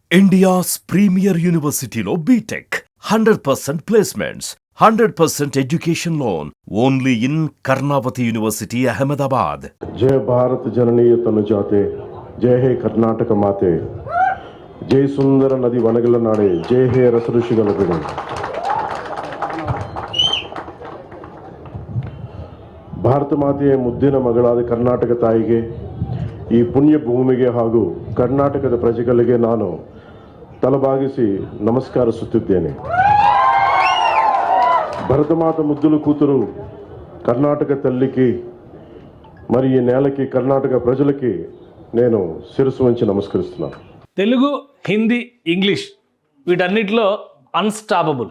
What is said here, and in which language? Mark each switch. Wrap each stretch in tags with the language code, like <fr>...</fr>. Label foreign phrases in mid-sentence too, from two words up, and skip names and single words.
<en>India's premier university lo BTech 100% placements, 100% education loan only in Karnavati University, Ahmedabad.</en> <kn>ಜಯ ಭಾರತ ಜನನಿಯ ತನುಜಾತೆ, ಜಯ ಹೇ ಕರ್ನಾಟಕ ಮಾತೆ, ಜಯ ಸುಂದರ ನದಿ ವನಗಳ ನಾಡೇ, ಜಯ ಹೇ ರಸ ಋಷಿಗಳ ಬೀಡೇ. ಭಾರತ ಮಾತೆಯ ಮುದ್ದಿನ ಮಗಳಾದ ಕರ್ನಾಟಕ ತಾಯಿಗೆ, ಈ ಪುಣ್ಯ ಭೂಮಿಗೆ ಹಾಗೂ ಕರ್ನಾಟಕದ ಪ್ರಜೆಗಳಿಗೆ ನಾನು ತಲೆಬಾಗಿಸಿ ನಮಸ್ಕರಿಸುತ್ತಿದ್ದೇನೆ.</kn> <te>భరత మాత ముద్దుల కూతురు కర్ణాటక తల్లికి మరి ఈ నేలకి కర్ణాటక ప్రజలకి నేను శిరస్సు వంచి నమస్కరిస్తున్నాను. తెలుగు, హిందీ, ఇంగ్లీష్ వీటన్నిటిలో అన్స్టాపబుల్.</te>